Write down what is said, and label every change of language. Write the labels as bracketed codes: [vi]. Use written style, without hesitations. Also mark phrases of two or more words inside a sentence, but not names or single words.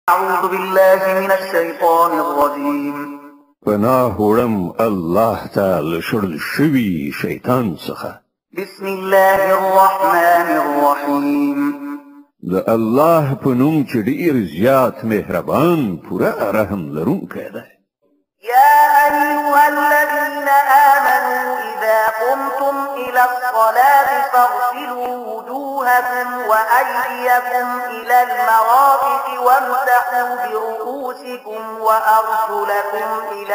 [ar] أعوذ بالله من الشيطان الرجيم. [ps] پناه وړم الله تعالی شړل شوي شیطان څخه. [ar] بسم الله الرحمن الرحيم. [ps] د الله په نوم چې ډېر زیات مهربان پوره رحم لرونکی دی. [ar] يا أيها الذين آمنوا إذا قمتم إلى الصلاة فاغسلوا وجوهكم وأيديكم إلى المرافق وامسحوا برؤوسكم وأرجلكم إلى